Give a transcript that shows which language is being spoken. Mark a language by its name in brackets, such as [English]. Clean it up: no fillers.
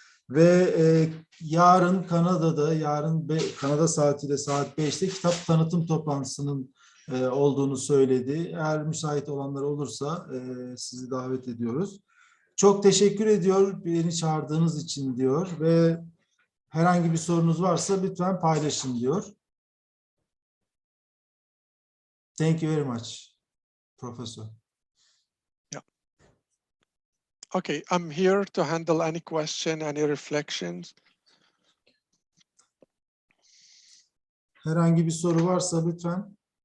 [Turkish] Ve yarın Kanada'da, Kanada saatiyle saat 5'te kitap tanıtım toplantısının olduğunu söyledi. Eğer müsait olanlar olursa sizi davet ediyoruz. Çok teşekkür ediyor beni çağırdığınız için diyor ve herhangi bir sorunuz varsa lütfen paylaşın diyor. [English] Thank you very much, Professor. Yeah. Okay, I'm here to handle any question, any reflections. [Turkish] Herhangi bir soru varsa lütfen.